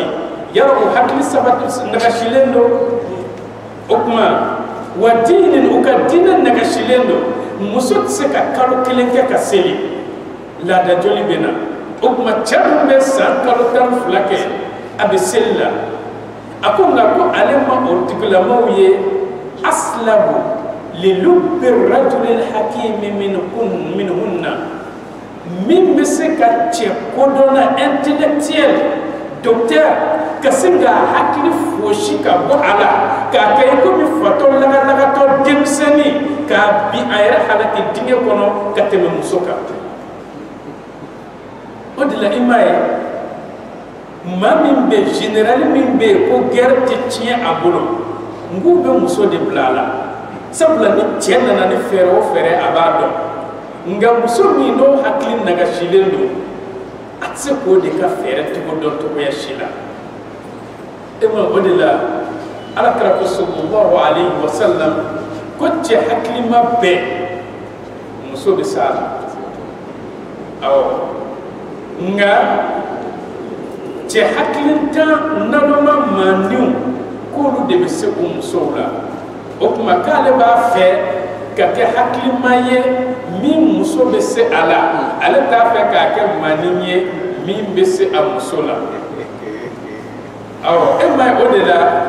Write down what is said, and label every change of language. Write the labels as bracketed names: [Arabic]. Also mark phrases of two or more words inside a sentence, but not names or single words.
[Bambara] yala o hakili sabati nakasilen don o tuma wa diinin u ka diinɛ nakasilen don muso tɛ se ka kalo 1 kɛ ka seli laada joli bɛ na o tuma cɛ min bɛ san kalo 12 kɛ a bɛ seli la a ko nka ko ale ma o tigilamaw ye [Arabic] أسلب للب الرجل الحكيم منهن [Bambara] min bɛ se ka cɛ kodɔnna [French] intellectuel docteur [Bambara] ka se ka hakili fosi ka bɔ a la k'a kɛ i komi fatɔ lagalagatɔ denmisɛnnin k'a bin a yɛrɛ halaki dingɛ kɔnɔ ka tɛmɛ muso kan o de la i m'a ye maa min bɛ général min bɛ yen ko guerre tɛ tiɲɛ a bolo n k'u bɛ muso de bila a la sabula ni cɛ nana ni fɛɛrɛ o fɛɛrɛ a b'a dɔn nka muso min n'o hakili nagasilen don a tɛ se k'o de ka fɛɛrɛ cogo dɔn cogoya si la e ma o de la Alakira ko [Arabic] صلى الله عليه وسلم [Bambara] ko cɛ hakilima bɛɛ muso bɛ s'a la awɔ nka cɛ hakilintan naloma mandenw k'olu de bɛ se o musow la o tuma k'ale b'a fɛ ka kɛ hakilima ye min muso bɛ se a la ale t'a fɛ k'a kɛ manin ye min bɛ se a muso la awɔ e ma ye o de la